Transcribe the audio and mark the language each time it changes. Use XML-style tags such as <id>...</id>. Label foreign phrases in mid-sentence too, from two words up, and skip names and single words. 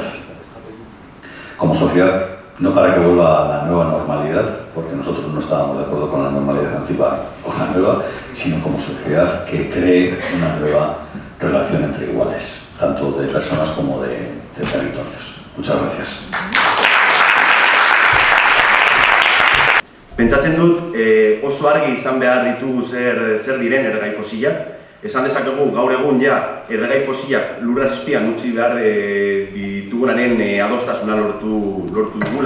<es>Como sociedad, no para que vuelva a la nueva normalidad, porque nosotros no estábamos de acuerdo con la normalidad antigua, con la nueva, sino como sociedad que cree una nueva relación entre iguales, tanto de personas como de territorios. Muchas gracias.</es> <eu>Pentsatzen dut oso argi izan behar ditugu zer diren erregai fosilak. Esan dezakegu gaur egun ja erregai fosilak lurra azpian utzi behar ditugunaren adostasuna lortu dugula.</eu>